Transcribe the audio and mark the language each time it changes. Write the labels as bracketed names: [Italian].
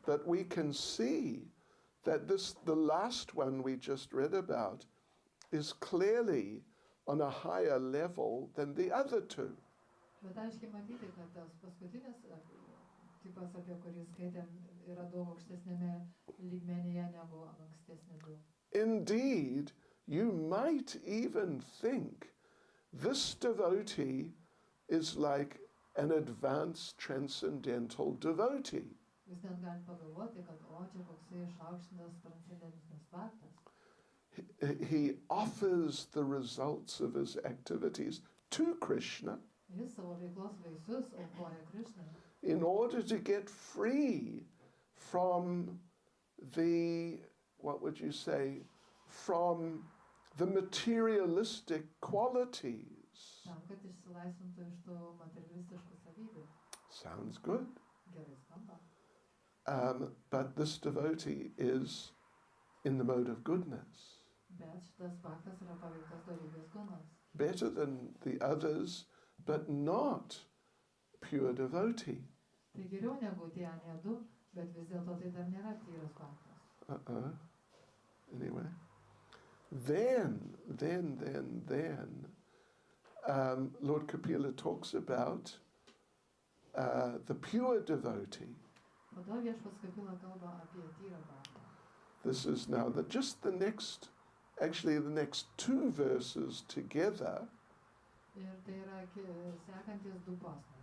[English] But we can see that the last one we just read about is clearly on a higher level than the other 2. [Lithuanian] Bet aiškiai matyti, kad tas paskutinis tipas, apie kurį skaitėm, yra daug aukštesnėme lygmenyje negu ankstesni 2. [English] Indeed, you might even think this devotee is like an advanced transcendental devotee. [Lithuanian] Jūs net galite pagalvoti, kad čia koksai išaukštintas transcendentinis baktas. [English] He offers the results of his activities to Krishna [Lithuanian] Jis savo veiklos vaisius aukoja Krishnai, [English] in order to get free from the, what would you say, from the materialistic qualities. [Lithuanian] tam, kad išsilaisvintų iš tų materialistiškų savybių. [English] Sounds good. [Lithuanian] Gerai skamba. [English] But this devotee is in the mode of goodness, [Lithuanian] Bet šitas baktas yra paveiktas dorybės gunos. [English] better than the others, but not pure devotee. [Lithuanian] Tai geriau negu tie anie 2, bet vis dėlto tai dar nėra tyras baktas. [English] Anyway. Then, Lord Kapila talks about the pure devotee. [Lithuanian] Po to viešpats Kapila kalba apie tyrą baktą. [English] This is now the next 2 verses together. [Lithuanian] Ir tai yra sekantis 2 posmai.